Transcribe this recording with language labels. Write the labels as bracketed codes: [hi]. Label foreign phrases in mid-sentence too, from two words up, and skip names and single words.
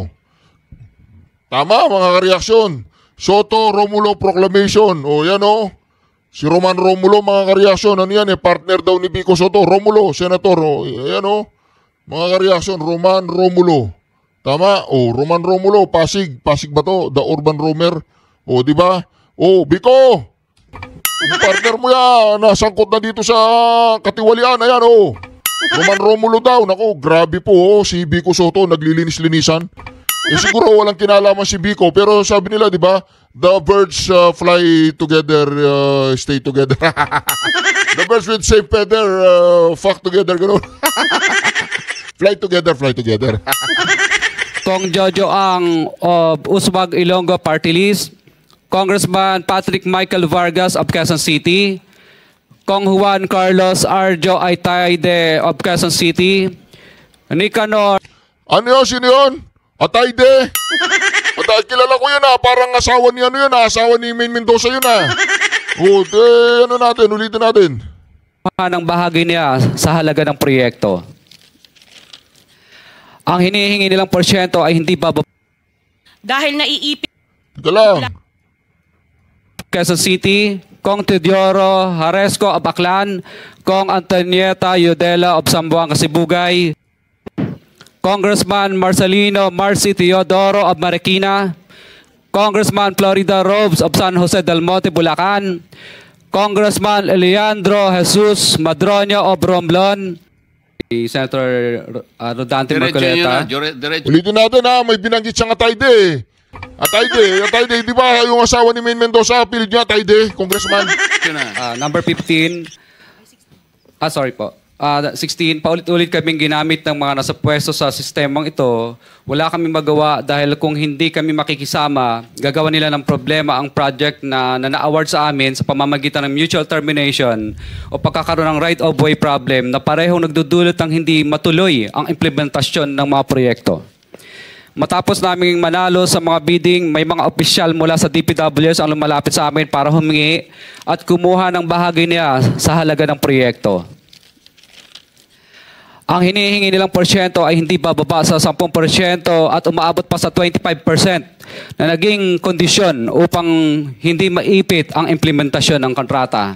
[tl] Tama, mga ka-reaksyon. Soto Romulo Proclamation. O yan o. Si Roman Romulo, mga ka-reaksyon. Ano yan partner daw ni Vico Soto. Romulo, senator. O yan o. Mga ka-reaksyon, Roman Romulo. Tama? O, Roman Romulo, Pasig. Pasig ba to? The Urban Roamer. O, di ba? O, Vico. Yung partner mo yan. Nasangkot na dito sa katiwalian. Ayan o. Roman Romulo daw. Naku, grabe po si Vico Soto, naglilinis-linisan. Siguro walang kinalaman si Vico, pero sabi nila, di ba, [en] the birds fly together, stay together. The birds with same feather, fuck together, gano'n. Fly together. Kong Jojo Ang of Uswag Ilonggo Party List, Congressman Patrick Michael Vargas of Quezon City, Kong Juan Carlos Arjo Aytaide of Quezon City, Nicanor. [tl] Ano yun? Sino yun? Atayde. Kilala ko yun parang asawa ni asawa ni Main Mendoza yun O, ulitin natin. Ng bahagi niya sa halaga ng proyekto. Ang hinihingi nilang porsyento ay hindi bababa. Dahil naiipit. Ito lang. Quezon City, [en] Kong Teodoro Haresco of Aklan, Kong Antonieta Yudela of Sambuanga, Sibugay, Congressman Marcelino Marcy Teodoro of Marikina, Congressman Florida Robes of San Jose del Monte, Bulacan, Congressman Leandro Jesus Madroño of Romblon, Senator Rodante Marcoleta. [tl] Ulitin natin may binanggit siyang Atayde. Atayde, di ba yung asawa ni Main Mendoza, pilit niya Atayde, Congressman? [en] Number 15. Sorry po. [tl] 16, paulit-ulit kaming ginamit ng mga nasa pwesto sa sistemang ito. Wala kaming magawa dahil kung hindi kami makikisama, gagawa nila ng problema ang project na na-award sa amin sa pamamagitan ng [en] mutual termination [tl] o pagkakaroon ng [en] right-of-way problem [tl] na parehong nagdudulot ng hindi matuloy ang implementasyon ng mga proyekto. Matapos naming manalo sa mga bidding, may mga opisyal mula sa DPWs ang lumalapit sa amin para humingi at kumuha ng bahagi niya sa halaga ng proyekto. Ang hinihingi nilang porsyento ay hindi bababa sa 10% at umaabot pa sa 25% na naging kondisyon upang hindi maipit ang implementasyon ng kontrata.